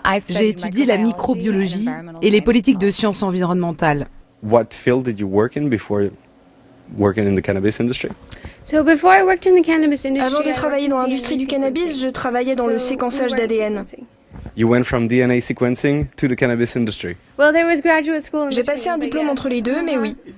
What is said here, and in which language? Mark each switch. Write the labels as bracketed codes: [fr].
[fr] J'ai étudié la microbiologie et les politiques de sciences environnementales. [en] What field did you work in before working in the cannabis industry? [fr] Avant de travailler dans l'industrie du cannabis, je travaillais dans le séquençage d'ADN. [en] You went from DNA sequencing to the cannabis industry. [fr] J'ai passé un diplôme entre les deux, mais oui.